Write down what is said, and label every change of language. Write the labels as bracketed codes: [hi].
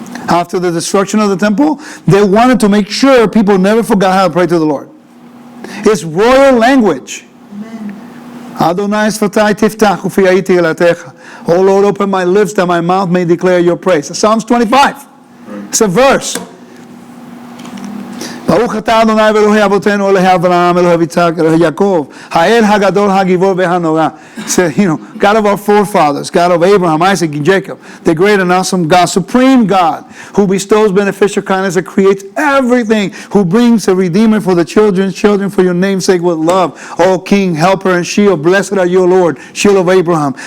[en] After the destruction of the temple, they wanted to make sure people never forgot how to pray to the Lord. It's royal language. [he] Adonai Sfatai Tiftach Ufi Hayiti Elatecha. [en] Oh Lord, open my lips that my mouth may declare your praise. Psalms 25. It's a verse. [he] ברוך אתה אדוני ואלוהי אבותינו, אלוהי אברהם, אלוהי יצחק, אלוהי יעקב, האל הגדול, הגיבור והנורא. [en] So, God of our forefathers, God of Abraham, Isaac, and Jacob, the great and awesome God, supreme God, who bestows beneficial kindness and creates everything, who brings a redeemer for the children's children for your name's sake with love. O King, helper, and shield, blessed are you, Lord, shield of Abraham.